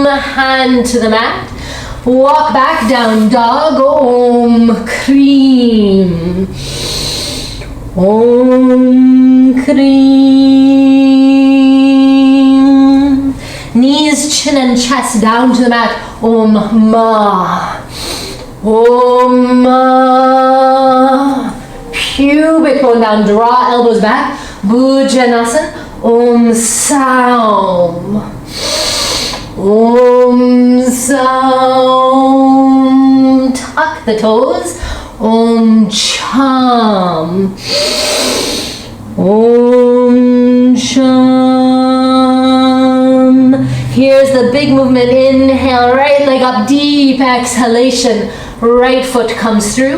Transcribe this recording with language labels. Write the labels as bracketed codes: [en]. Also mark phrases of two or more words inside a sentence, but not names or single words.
[en] Hand to the mat. Walk back, down dog. [sa] Om Kreem. Om Kreem. [en] Knees, chin and chest down to the mat. [sa] Om Ma. Om Ma. [en] Pubic bone down, draw elbows back. [sa] Bhujanasana. Om Saum. Om Saum. [en] Tuck the toes. [sa] Om Cham. Om Cham. [en] Here's the big movement. Inhale, right leg up, deep exhalation. Right foot comes through.